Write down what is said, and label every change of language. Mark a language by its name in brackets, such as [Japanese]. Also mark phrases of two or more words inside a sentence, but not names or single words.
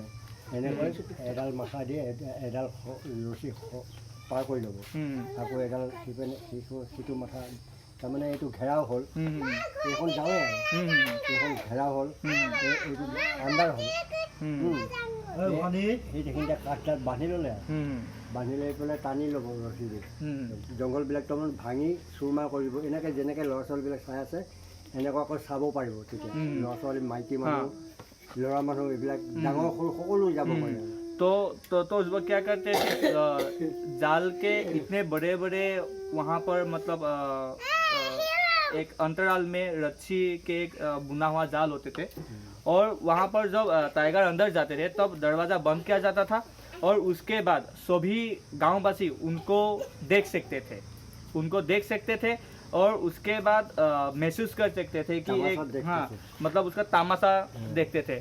[Assamese] এনেকৈ এডাল মাথা দিয়ে এডাল ৰছী পাৰ কৰি ল'ব, আকৌ এডাল সিটো মাথা, তাৰমানে এইটো ঘেৰাও হ'ল, এইখন যাওঁৱে আৰু এইখন ঘেৰাও হ'ল, এইটো আণ্ডাৰ হ'ল, সেইখিনিতে কাঠডাল বান্ধি ল'লে আৰু বান্ধি লৈ পেলাই টানি ল'ব ৰছীৰে, জংঘলবিলাক তাৰমানে ভাঙি চুৰমাৰ কৰিব। এনেকৈ যেনেকৈ ল'ৰা ছোৱালীবিলাক চাই আছে এনেকুৱাকৈ চাব পাৰিব। তেতিয়া ল'ৰা ছোৱালী, মাইকী মানুহ, ল'ৰা মানুহ, এইবিলাক ডাঙৰ সৰু সকলো যাব পাৰে। [Hindi] तो वो क्या करते थे, जाल के इतने बड़े बड़े वहाँ पर मतलब एक अंतराल में रस्सी के एक बुना हुआ जाल होते थे, और वहाँ पर जब टाइगर अंदर जाते थे तब दरवाज़ा बंद किया जाता था, और उसके बाद सभी गांववासी उनको देख सकते थे, और उसके बाद महसूस कर सकते थे कि एक, हाँ, मतलब उसका तमाशा देखते थे।